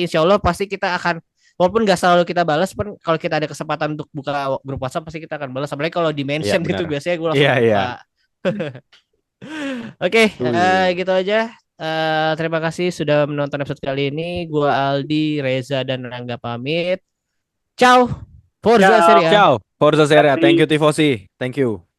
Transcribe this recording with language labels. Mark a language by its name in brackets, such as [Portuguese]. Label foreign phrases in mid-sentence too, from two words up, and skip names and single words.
[Arabic] إن شاء الله [Indonesian] pasti kita akan walaupun nggak selalu kita balas, pun kalau kita ada kesempatan untuk buka grup WhatsApp pasti kita akan balas. Apalagi kalau di mention Iya, gitu benar. biasanya gue langsung Iya, buka. iya. Oke, Wih. gitu aja. Terima kasih sudah menonton episode kali ini. Gua Aldi, Reza, dan Rangga pamit. [Italian] Ciao. Forza Serie A. Ciao. Forza Serie A. [English] Thank you Tifosi. Thank you.